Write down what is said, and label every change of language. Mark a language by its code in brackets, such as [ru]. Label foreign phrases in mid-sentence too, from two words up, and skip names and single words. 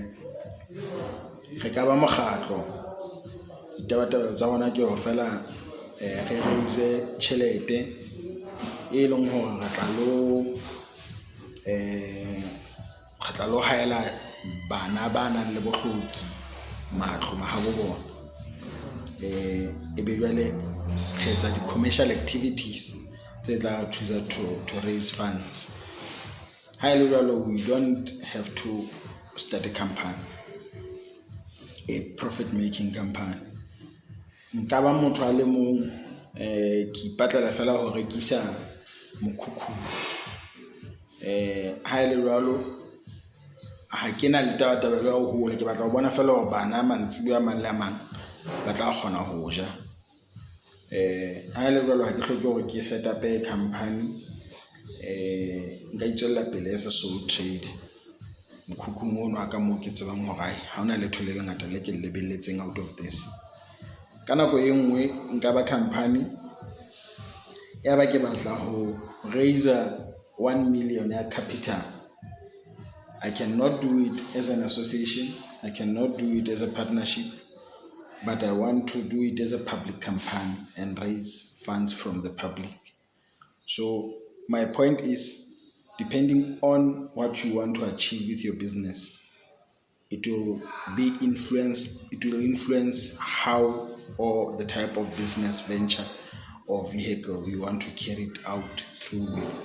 [st] Re ka ba mokgatlo ditabatabelo tsa hona ke ho fela re raise tjhelete e leng hore re tla lo haela bana ba nang le bohloki matlo mahabo bona. E be jwale re etsa di-commercial activities tse tla thusa [en] to raise funds. [st] Ha ile jwalo, [en] we don't have to start a company, a profit-making company. [st] Nka ba motho a le mong ke ipatlela fela ho rekisa mokhukhu. Ha ile jwalo, ha ke na le taba ya ho hole, ke batla ho bona fela hore bana mantsibo a mang le a mang ba tla kgona ho ja. Ha ile jwalo, ha ke hloke hore ke [en] set up a company. [st] Nka itjella pele [en] as a sole trader. [st] Mokhukhu mono aka mo ke tsebang hore ha hona letho le lengata le ke lebelletseng [en] out of this. [st] Ka nako e nngwe nka ba company ya ba ke batla ho raise 1 million ya capital. [en] I cannot do it as an association, I cannot do it as a partnership, but I want to do it as a public company and raise funds from the public. So my point is, depending on what you want to achieve with your business, it will influence how or the type of business venture or vehicle you want to carry it out through with.